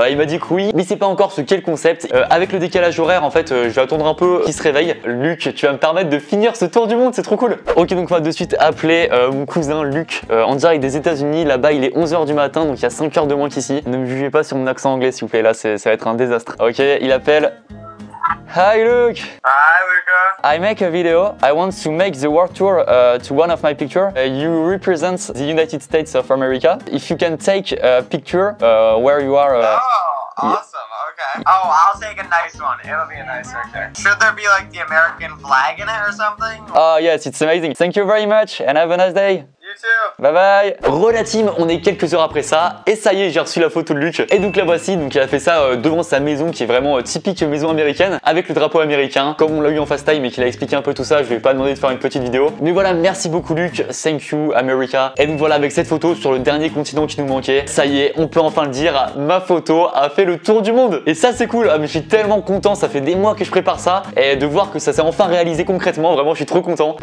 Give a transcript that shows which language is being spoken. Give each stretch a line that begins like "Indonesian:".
French: Il m'a dit que oui, mais c'est pas encore ce qu'est le concept. Avec le décalage horaire en fait je vais attendre un peu qu'il se réveille. Luc, tu vas me permettre de finir ce tour du monde, c'est trop cool. Ok, donc on va de suite appeler mon cousin Luc en direct des États-Unis. Là-bas il est 11 h du matin, donc il y a 5 heures de moins qu'ici. Ne me jugez pas sur mon accent anglais s'il vous plaît, là ça va être un désastre. Ok, il appelle.
English: Hi Luke! Hi Luca! I make a video. I want to make the world tour to one of my picture. You represent the United States of America. If you can take a picture where you are. Oh, awesome. Okay. Oh, I'll take a nice one. It'll be a nice picture. Should there be like the American flag in it or something? Oh yes, it's amazing. Thank you very much and have a nice day. You too. Bye bye.
French: Rela team, on est quelques heures après ça et ça y est, j'ai reçu la photo de Luc et donc la voici. Donc il a fait ça devant sa maison qui est vraiment typique maison américaine avec le drapeau américain comme on l'a eu en FaceTime et qu'il a expliqué un peu tout ça. Je lui ai pas demandé de faire une petite vidéo, mais voilà, merci beaucoup Luc,
English: thank you America.
French: Et donc voilà, avec cette photo sur le dernier continent qui nous manquait, ça y est, on peut enfin le dire, ma photo a fait le tour du monde et ça c'est cool. Ah, mais je suis tellement content, ça fait des mois que je prépare ça et de voir que ça s'est enfin réalisé concrètement, vraiment je suis trop content.